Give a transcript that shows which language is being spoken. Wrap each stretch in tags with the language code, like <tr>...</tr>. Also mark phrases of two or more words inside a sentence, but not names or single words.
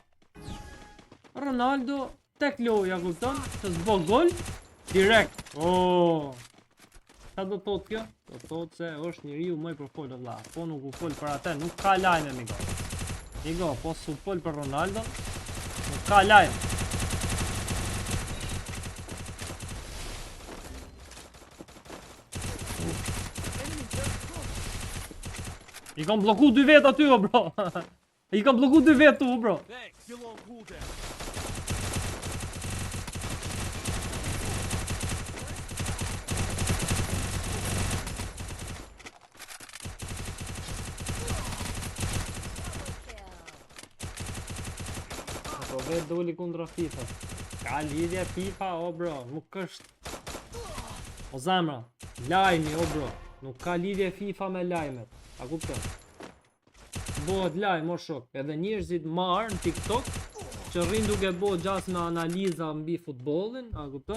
<sq>Ronaldo tek loja kupton, të s'bo gol direkt. Oh. Sa do thot kjo? Do thot se është njeriu më i përfol o vlla. Po nuk u fol për atë, nuk ka lajme migo. Migo, po s'u fol për Ronaldo, nuk ka lajm.</sq> <en>Enemy very close.</en> <sq>I kam bloku 2 vet aty o bro. I kam bloku 2 vet tu bro.</sq> <en>Thanks. Still on cooldown. Double kill.</en> <sq>Po vet doli kundra FIFA. Ka lidhje FIFA o bro, nuk është. O zamra, lajmi o bro, nuk ka lidhje FIFA me lajmet. A kupton? Bëhet lajm o shok, edhe njerëzit marrë në TikTok që rrin duke bo gjas me analiza mbi futbollin, a kupton?</sq>